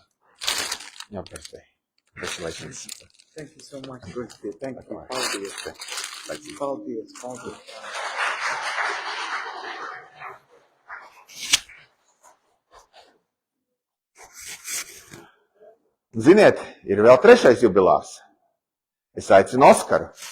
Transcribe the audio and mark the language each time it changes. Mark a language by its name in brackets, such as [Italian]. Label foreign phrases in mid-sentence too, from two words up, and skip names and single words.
[Latvian] Jā, [English] birthday. Congratulations. Thank you so much, birthday. Thank you. [Latvian] Paldies. Ziniet, ir vēl 3. jubilārs. Es aicinu Oskaru.